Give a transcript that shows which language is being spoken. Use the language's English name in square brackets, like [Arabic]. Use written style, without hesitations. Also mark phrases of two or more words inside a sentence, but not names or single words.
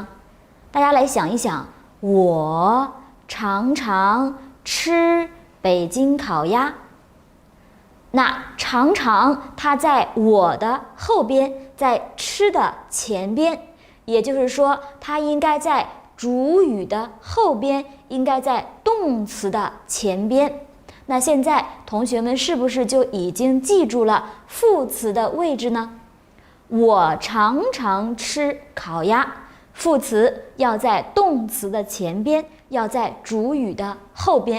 [Chinese] 大家來想一想，我常常吃北京烤鴨。那常常它在我的後邊，在吃的前邊，也就是說它應該在主語的後邊，應該在動詞的前邊。那現在同學們是不是就已經記住了副詞的位置呢？我常常吃烤鴨，副詞要在動詞的前邊，要在主語的後邊。